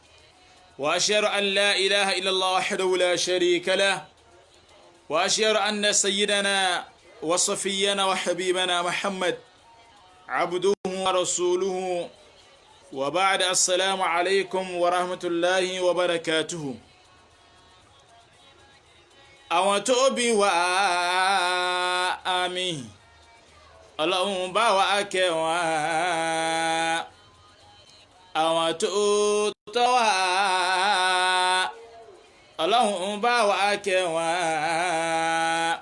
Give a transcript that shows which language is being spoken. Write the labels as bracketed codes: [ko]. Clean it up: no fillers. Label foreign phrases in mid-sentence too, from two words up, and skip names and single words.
[ar] وأشهد أن لا إله إلا الله وحده لا شريك له. وأشهد أن سيدنا وصفينا وحبيبنا محمد عبده ورسوله. وبعد، السلام عليكم ورحمة الله وبركاته. [yo] àwọn tó bí wa àmín, Ọlọ́run bá wa kẹ́ wọn. àwọn tó tọ́ wa, Ọlọ́run bá wa kẹ́ wọn.